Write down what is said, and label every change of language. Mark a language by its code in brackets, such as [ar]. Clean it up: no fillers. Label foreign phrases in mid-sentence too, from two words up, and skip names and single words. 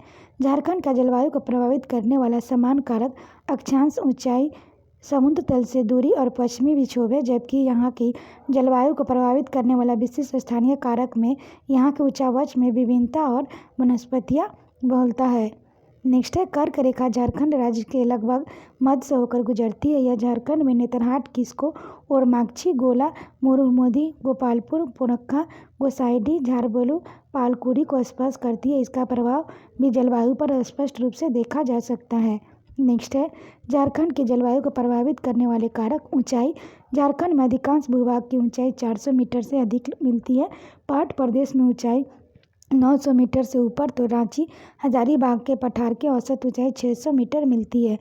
[hi] झारखंड का जलवायु को प्रभावित करने वाला समान कारक अक्षांश, ऊंचाई, समुद्र तल से दूरी और पश्चिमी विक्षोभ है, जबकि यहाँ की जलवायु को प्रभावित करने वाला विशिष्ट स्थानीय कारक में यहाँ के उच्चावच में विभिन्नता और वनस्पतियाँ बहुलता है। नेक्स्ट है कर्क रेखा झारखंड राज्य के लगभग मध्य से होकर गुजरती है। यह झारखंड में नेतरहाट, किस्को, ओरमांझी, गोला, मुरुमोदी, गोपालपुर, पोरखा, गोसाइडी, झारबोलू, पालकुरी को स्पर्श करती है। इसका प्रभाव भी जलवायु पर स्पष्ट रूप से देखा जा सकता है। नेक्स्ट है झारखंड की जलवायु को प्रभावित करने वाले कारक। ऊंचाई। झारखंड में अधिकांश भूभाग की ऊंचाई 400 मीटर से अधिक मिलती है। पहाड़ प्रदेश में ऊंचाई 900 मीटर से ऊपर तो रांची हजारीबाग के पठार की औसत ऊंचाई 600 मीटर मिलती है।